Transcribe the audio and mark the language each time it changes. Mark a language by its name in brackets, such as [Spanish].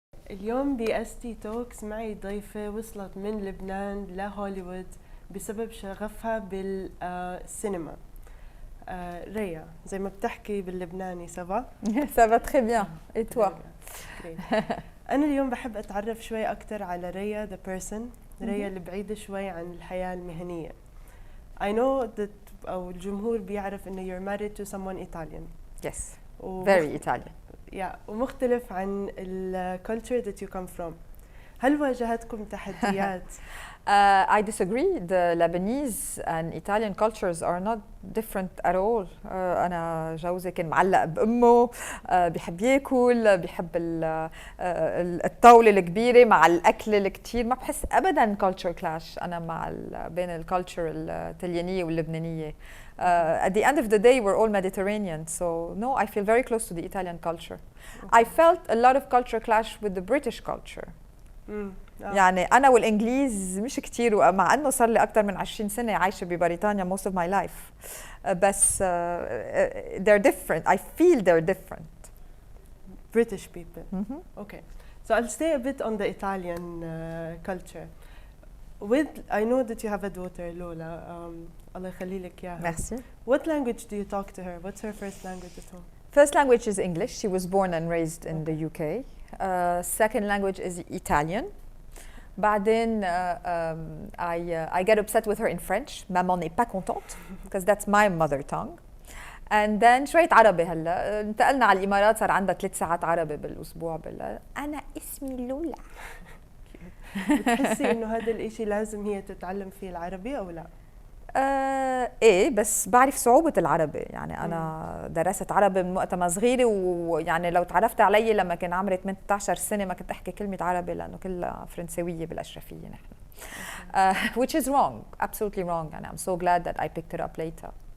[Arabic] اليوم بأستي توكس معي ضيفة وصلت من لبنان لهوليوود بسبب شغفها بالسينما. ريا زي ما بتحكي باللبناني سافا؟ [French] سافا تري بيان اي توا. [Arabic] أنا اليوم بحب أتعرف شوي أكتر على ريا the person، ريا اللي بعيدة شوي عن الحياة المهنية. [English] I know that [Arabic] أو الجمهور بيعرف إنه [English] you're married to someone Italian. Yes, very Italian. [Arabic] ومختلف عن ال [English] culture that you come from. [Arabic] هل واجهتكم تحديات؟ [English] I disagree. The Lebanese and Italian cultures are not different at all. [Arabic] أنا جوزي كان معلق بأمه، بيحب ياكل، بيحب الطاولة الكبيرة مع الأكل الكتير. ما بحس أبداً culture clash أنا مع بين الكالتشر الإيطاليانية واللبنانية. [English] At the end of the day, we're all Mediterranean, so no, I feel very close to the Italian culture. I felt a lot of culture clash with the British culture. [Arabic] يعني أنا والإنجليز مش كتير، ومع أنه صار لي أكتر من 20 سنة عايشة ببريطانيا [English] most of my life. بس they're different. I feel they're different. British people. Okay. So I'll stay a bit on the Italian culture. I know that you have a daughter, Lola. [Arabic] Allah يخلي لك إياها. [French] Merci. [English] What language do you talk to her? What's her first language at home? First language is English. She was born and raised in the UK. Second language is Italian. بعدين I get upset with her in French. [French] Maman n'est pas contente [English] because that's my mother tongue. And then [Arabic] شوية عربي. هلا انتقلنا على الإمارات، صار عندها 3 ساعات عربي بالأسبوع. أنا اسمي لولا. بتحسي إنه هذا الإشي لازم هي تتعلم فيه العربي أو لا؟ ايه، بس بعرف صعوبة العربي. يعني أنا درست عربي من وقت ما صغيرة، ويعني لو تعرفت علي لما كان عمري 18 سنة ما كنت أحكي كلمة عربي لأنه كلها فرنسوية بالأشرفية نحن. [English] Which is wrong, absolutely wrong, and I'm so glad that I picked it up later.